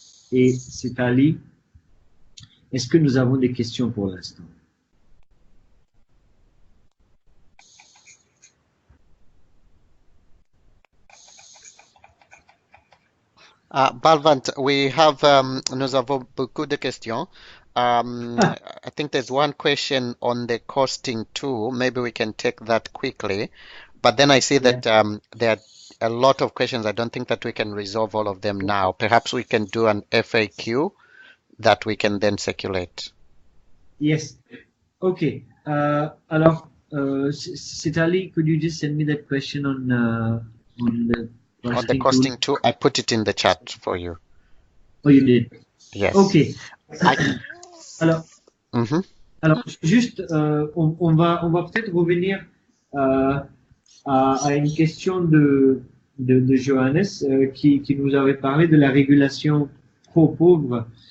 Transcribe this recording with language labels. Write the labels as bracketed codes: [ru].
[fr] Et c'est Ali. Est-ce que nous avons des questions pour l'instant? Balwant, nous avons beaucoup de questions. [en] I think there's one question on the costing too. Maybe we can take that quickly. But then I see that there are a lot of questions. I don't think that we can resolve all of them now. Perhaps we can do an FAQ that we can then circulate. Yes. Okay. Alors, Sitali, could you just send me that question on the costing tool? I put it in the chat for you. Oh, you did? Yes. Okay. [fr] Alors, alors juste, on va peut-être revenir à une question de Johannes qui nous avait parlé de la régulation pro-pauvre.